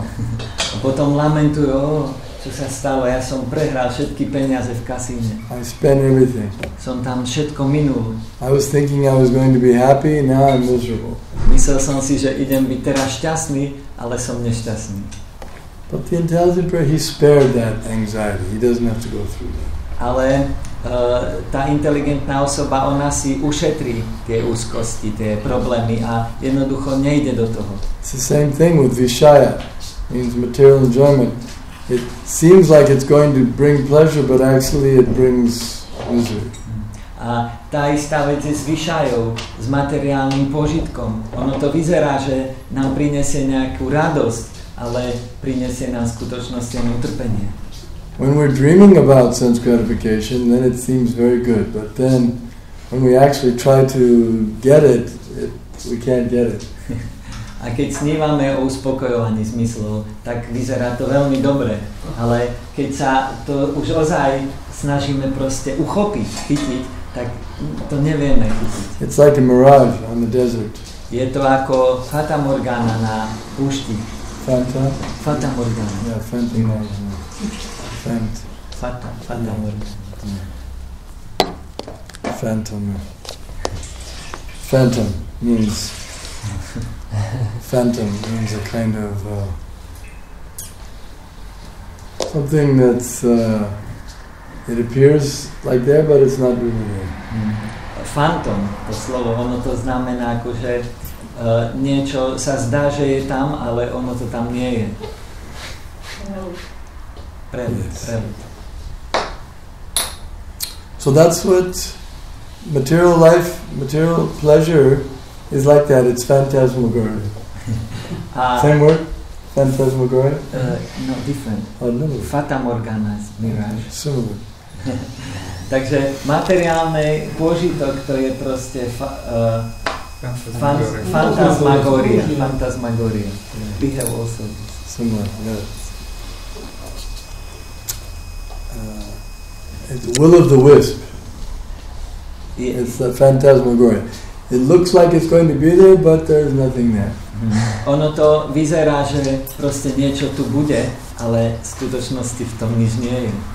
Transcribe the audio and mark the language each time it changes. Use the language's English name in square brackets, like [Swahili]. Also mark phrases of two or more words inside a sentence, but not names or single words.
[Slovak] A potom lamentujú, čo sa stalo, ja som prehral všetky peniaze v kasíne. [English] I spent everything. [Slovak] Som tam všetko minul. [English] I was thinking I was going to be happy, now I'm miserable. [Slovak] Myslel som si, že idem byť teraz šťastný, ale som nešťastný. [English] But the intelligent person, he spared that anxiety. He doesn't have to go through that. [Slovak] Ale tá inteligentná osoba, ona si ušetrí tie úzkosti, tie problémy a jednoducho nejde do toho. [English] It's the same thing with Vishaya, means material enjoyment. It seems like it's going to bring pleasure, but actually it brings misery. [Slovak] A tá istá vec je s vyšajou, s materiálnym požitkom. Ono to vyzerá, že nám prinesie nejakú radosť, ale prinesie nám v skutočnosti utrpenie. [English] when we're dreaming about sense gratification, then it seems very good. But then when we actually try to get it, we can't get it. [Slovak] A keď snívame o uspokojovaní zmyslov, tak vyzerá to veľmi dobre. Ale keď sa to už ozaj snažíme proste uchopiť, chytiť, tak to nevieme chytiť. [English] It's like a mirage on the desert. [Slovak] Je to ako Fata Morgana na púšti. [English] Fanta? Fata Morgana. Yeah, Fanta Morgana. Fata Morgana. Phantom. Phantom means a kind of something that's it appears like there, but it's not really there. [Slovak] Phantom, to slovo, ono to znamená akože niečo sa zdá, že je tam, ale ono to tam nie je. Prelit. [English] So that's what material life, material pleasure is like that. It's phantasmagoria. Same word? Phantasmagoria? No, different. Oh, no. Fata Morgana is mirage. Similar. [Slovak] Takže materiálny pôžitok to je proste fantasmagoria. Fantasmagoria. [English] We have also this. Similar, yes. It's will of the wisp. It's the phantasmagoria. It looks like it's going to be there, but there's nothing there. [Slovak] Ono to vyzerá, že proste niečo tu bude, ale v skutočnosti v tom nič nie je.